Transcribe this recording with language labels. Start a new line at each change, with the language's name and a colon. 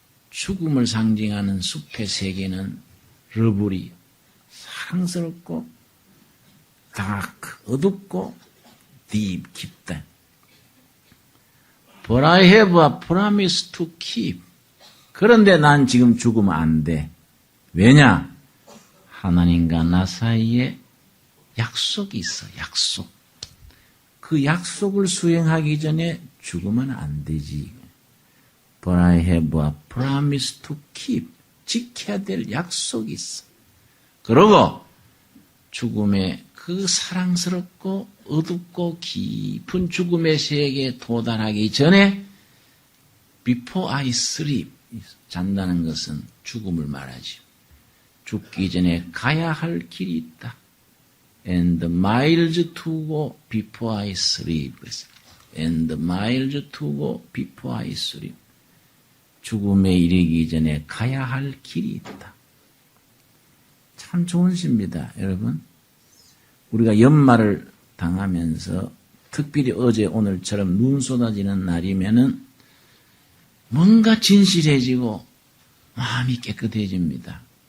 Korean: 죽음을 상징하는 숲의 세계는 러블리, 사랑스럽고 dark, 어둡고 deep, 깊다.
English: But I have a promise to keep.
Korean: 그런데 난 지금 죽으면 안 돼. 왜냐? 하나님과 나 사이에 약속이 있어, 약속. 그 약속을 수행하기 전에 죽으면 안 되지.
English: But I have a promise to keep.
Korean: 지켜야 될 약속이 있어. 그러고 죽음의 그 사랑스럽고 어둡고 깊은 죽음의 세계에 도달하기 전에
English: before I sleep,
Korean: 잔다는 것은 죽음을 말하지. 죽기 전에 가야 할 길이 있다.
English: And miles to go before I sleep. And miles to go before I sleep.
Korean: 죽음에 이르기 전에 가야 할 길이 있다. 참 좋은 시입니다, 여러분. 우리가 연말을 당하면서 특별히 어제 오늘처럼 눈 쏟아지는 날이면은 뭔가 진실해지고 마음이 깨끗해집니다.